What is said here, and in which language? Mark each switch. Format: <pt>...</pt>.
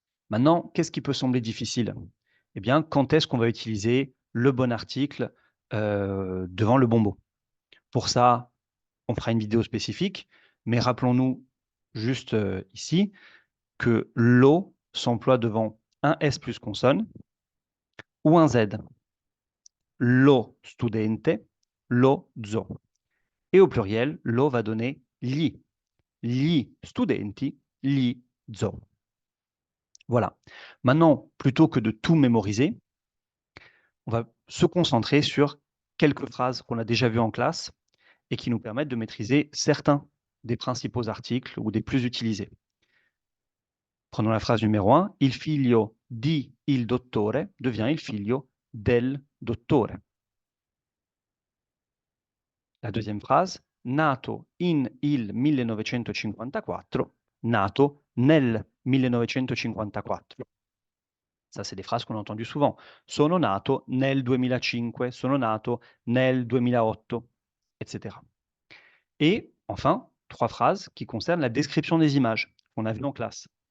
<fr>Maintenant, qu'est-ce qui peut sembler difficile? Eh bien, quand est-ce qu'on va utiliser le bon article devant le bon mot? Pour ça, on fera une vidéo spécifique, mais rappelons-nous juste ici que lo s'emploie devant un S plus consonne ou un Z.</fr> <it>Lo studente, lo zo.</it> <fr>Et au pluriel, lo va donner</fr> <it>gli studenti, gli zo.</it> <fr>Voilà. Maintenant, plutôt que de tout mémoriser, on va se concentrer sur quelques phrases qu'on a déjà vues en classe et qui nous permettent de maîtriser certains des principaux articles ou des plus utilisés. Prenons la phrase numéro 1.</fr> <it>Il figlio di il dottore</it> <fr>devient</fr> <it>il figlio del dottore.</it> <fr>La deuxième phrase,</fr> <it>nato in il 1954, nato nel 1954.</it> <fr>Ça, c'est des phrases qu'on a entendues souvent.</fr> <it>Sono nato nel 2005, sono nato nel 2008, etc.</it> <fr>Et enfin, 3 phrases qui concernent la description des images qu'on a vues en classe.</fr>